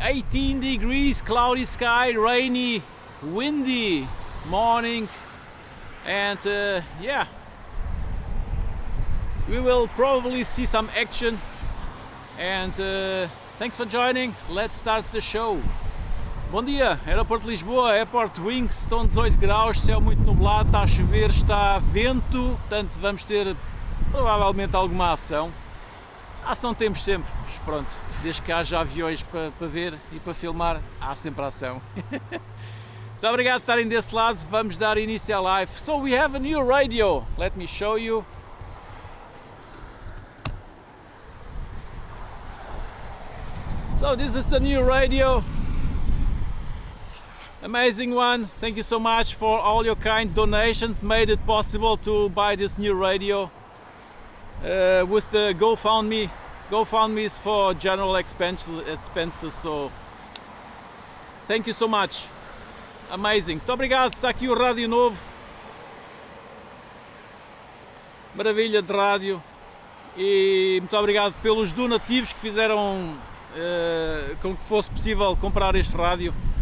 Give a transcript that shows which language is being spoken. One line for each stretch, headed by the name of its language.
English: 18 degrees, cloudy sky, rainy, windy morning, and yeah, we will probably see some action, and thanks for joining, let's start the show.
Portuguese: Bom dia, Aeroporto de Lisboa, AirportWings, estão 18 graus, céu muito nublado, está a chover, está vento, portanto vamos ter provavelmente alguma ação. Ação temos sempre, mas pronto, desde que haja aviões para ver e para filmar, há sempre ação. Muito obrigado por estarem desse lado, vamos dar início à live.
English: So we have a new radio, let me show you. So this is the new radio. Amazing one, thank you so much for all your kind donations, made it possible to buy this new radio. With the GoFundMe is for general expenses, so thank you so much, amazing,
Portuguese: muito obrigado, está aqui o rádio novo, maravilha de rádio, e muito obrigado pelos donativos que fizeram com que fosse possível comprar este rádio.